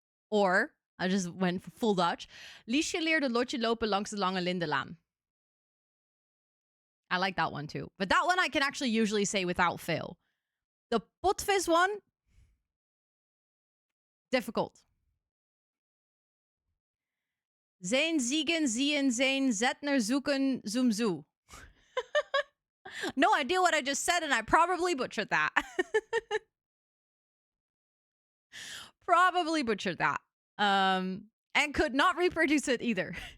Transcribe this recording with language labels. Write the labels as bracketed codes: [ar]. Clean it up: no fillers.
[en] Or, I just went for full Dutch. [nl] Liesje leerde Lotje lopen langs de lange lindenlaan. [en] I like that one too. But that one I can actually usually say without fail. The potvis one, difficult. Zijn ziegen zien zijn zetner zoeken zoom zoo. No idea what I just said, and I probably butchered that. Probably butchered that. And could not reproduce it either.